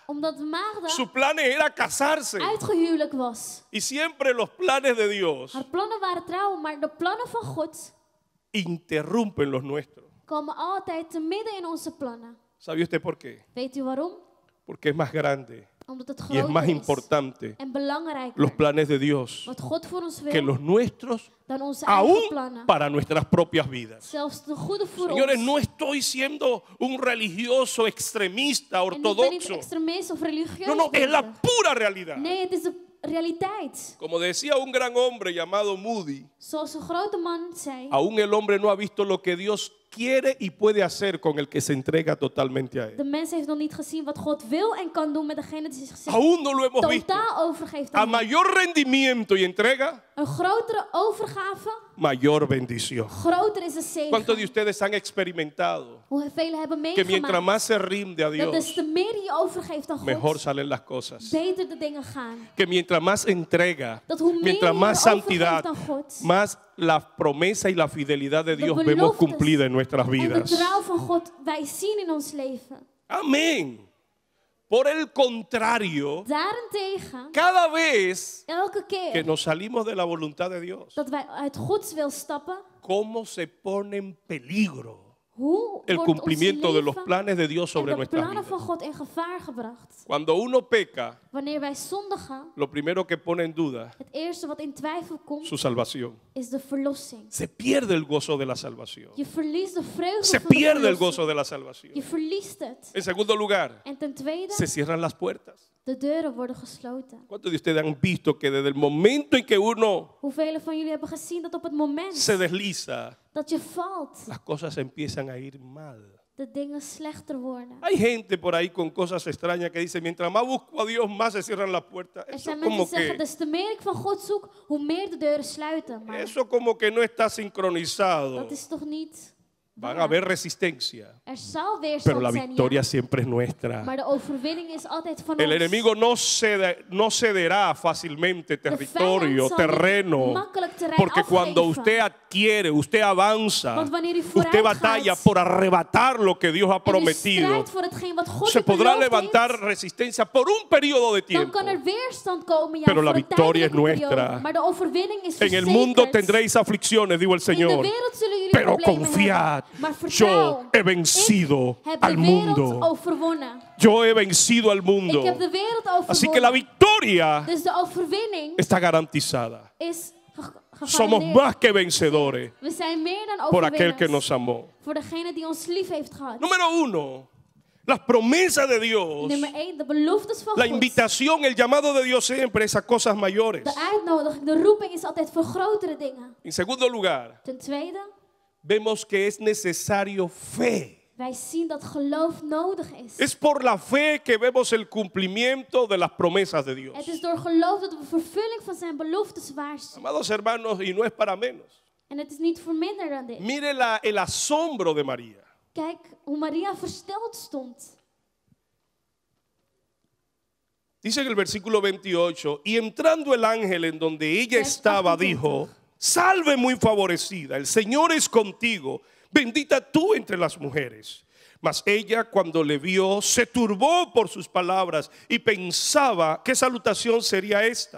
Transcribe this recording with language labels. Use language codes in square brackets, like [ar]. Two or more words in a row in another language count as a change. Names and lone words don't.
[nl] Omdat de maagde [es] Su plan era casarse. [nl] uitgehuwelijk was. [es] Y siempre los planes de Dios [nl] Haar plannen waren trouw, maar de plannen van God [es] interrumpen los nuestros. [nl] komen altijd te midden in onze plannen. [es] ¿Sabe usted por qué? [nl] Weet u waarom? [es] Porque es más grande [nl] Omdat het [es] y es más [nl] groter is [es] importante [nl] en belangrijker [es] los planes de Dios [nl] wat God voor ons [es] que [nl] wil [es] los nuestros, [nl] dan onze eigen [es] aún [nl] plannen. [es] para nuestras propias vidas. [nl] Zelfs de goede voor [es] Señores, [nl] ons. [es] no estoy siendo un religioso extremista, [nl] En ik ben niet [es] ortodoxo. [nl] extremist of religieus. [es] No, no, es la [nl] bezig. [es] pura realidad. [nl] Nee, het is de realiteit. [es] Como decía un gran hombre llamado Moody, [nl] Zoals een grote man zei. [es] aún el hombre no ha visto lo que Dios quiere y puede hacer con el que se entrega totalmente a [nl] De [es] él. [nl] mens heeft nog niet gezien wat God wil en kan doen met degene die zich [es] Aún no lo hemos visto. [nl] totaal overgeeft [es] A [nl] aan hem. [es] mayor rendimiento y entrega, [nl] Een grotere overgave, [es] mayor bendición. [nl] groter is de [es] ¿Cuántos de [nl] zegen. [es] ustedes han experimentado [nl] Hoe velen hebben [es] que mientras [nl] meegemaakt [es] más se rinde a [nl] dat des [es] Dios, [nl] te meer je overgeeft aan [es] mejor [nl] God, [es] salen las cosas? [nl] beter de dingen gaan. [es] Que mientras más entrega, [nl] Dat hoe meer [es] mientras [nl] je [es] más [nl] je [es] santidad, [nl] overgeeft aan God, [es] más la promesa y la fidelidad de [nl] de [es] Dios vemos [nl] beloftes [es] cumplida en nuestras [nl] en de [es] vidas. [nl] trouw van God wij zien in ons leven. [es] Amén. Por el contrario, [nl] Daarentegen, [es] cada vez [nl] elke [es] que [nl] keer [es] nos salimos de la voluntad de Dios, [nl] dat wij uit Gods wil stappen, [es] cómo se pone en peligro [nl] hoe [es] el [nl] wordt ons [es] cumplimiento de los [nl] leven [es] planes de Dios sobre [nl] en de [es] nuestras [nl] plannen van [es] vidas. [nl] God in gevaar gebracht. [es] Cuando uno peca, [nl] Wanneer wij zondigen, [es] lo primero que pone en duda [nl] het eerste wat in twijfel komt, [es] su salvación. [nl] is de verlossing. [es] Se pierde el gozo de la salvación. [nl] Je verliest de vreugde [es] Se [nl] van de [es] pierde el [nl] verlossing. [es] gozo de la salvación. [nl] Je verliest het. [es] En segundo lugar, [nl] En ten tweede, [es] se cierran las puertas. [nl] de deuren worden gesloten. [es] ¿Cuántos de ustedes han visto que desde el momento en que uno [nl] Hoeveel van jullie hebben gezien dat op het moment [es] se desliza, [nl] dat je valt, [es] las cosas empiezan a ir mal? [nl] de dingen slechter worden? [es] Hay gente por ahí con cosas extrañas que dice, mientras más busco a Dios, más se cierran las puertas. [nl] Er [es] Eso [nl] zijn mensen [es] como [nl] die zeggen, [es] que, [nl] des te meer ik van God zoek, hoe meer de deuren sluiten. Maar [es] eso como que no está [nl] dat [es] sincronizado. [nl] is toch niet [es] Van a [nl] waar? [es] haber resistencia, [nl] Er zal [es] pero [nl] weerstand [es] la [nl] zijn, [es] victoria [nl] ja. [es] siempre es nuestra. [nl] Maar de overwinning is altijd van [es] El [nl] ons. [es] enemigo no cederá fácilmente [nl] De [es] territorio, [nl] vijand zal niet [es] terreno, [nl] makkelijk terrein [es] porque cuando [nl] afgeven. [es] usted adquiere, usted avanza, [nl] Want wanneer u [es] usted [nl] vooruit [es] batalla [nl] gaat [es] por arrebatar lo que Dios ha [nl] en u [es] prometido, [nl] strijdt voor hetgeen wat God [es] se [nl] u [es] podrá [nl] beloofd [es] levantar [nl] heeft, [es] resistencia por un periodo de [nl] dan [es] tiempo. [nl] kan er weerstand komen, ja, [es] Pero la [nl] voor een [es] victoria es [nl] tijdelijke periode. [es] nuestra. [nl] Maar de overwinning is [es] En el [nl] verzekerd. [es] mundo tendréis aflicciones, digo el [nl] In de [es] Señor, [nl] wereld zullen jullie [es] pero [nl] problemen [es] confiad, [nl] Maar [es] yo [nl] vertrouw, [es] he vencido [nl] ik heb [es] al [nl] de wereld [es] mundo. [nl] overwonnen. [es] Yo he vencido al mundo. [nl] Ik heb de wereld [es] Así que la [nl] overwonnen. [es] victoria [nl] Dus de overwinning [es] está garantizada. [nl] is [es] Somos [nl] gegarandeerd. [es] más que vencedores [nl] We zijn meer dan [es] por aquel que nos [nl] overwinners. [es] amó. [nl] Voor degene die ons lief heeft gehad. [es] Número 1, las promesas de Dios, [nl] Nummer 1, de beloftes van [es] la [nl] God. [es] invitación, el llamado de Dios siempre es a cosas mayores. [nl] De uitnodiging, de roeping is altijd voor grotere dingen. [es] En segundo lugar, [nl] Ten tweede, [es] vemos que es necesario fe. [nl] wij zien dat geloof nodig is. [es] Es por la fe que vemos el cumplimiento de las promesas de Dios. [nl] Het is door geloof dat we vervulling van zijn beloftes waar zien. [es] Amados hermanos, y no es para menos. [nl] En het is niet voor minder dan dit. [es] Mire el asombro de María. [nl] Kijk hoe Maria versteld stond. [es] Dice en el versículo 28, y entrando el ángel en donde ella [nl] Vers [es] estaba, [nl] 28. [es] dijo, salve muy favorecida, el Señor es contigo, bendita tú entre las mujeres. Mas ella cuando le vio se turbó por sus palabras y pensaba qué salutación sería esta.